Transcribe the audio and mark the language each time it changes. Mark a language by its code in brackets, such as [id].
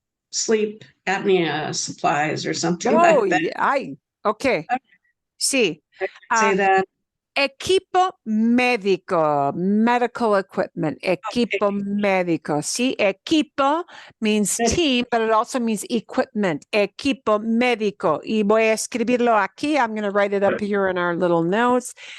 [en] sleep apnea supplies or something like that. [es] Okay. Sí. [en] Say that. [es] Equipo médico, [en] medical equipment, [es] equipo médico. [en] See, equipo means team, but it also means equipment. [es] Equipo médico. Y voy a escribirlo aquí. [en] I'm going to write it up here in our little notes.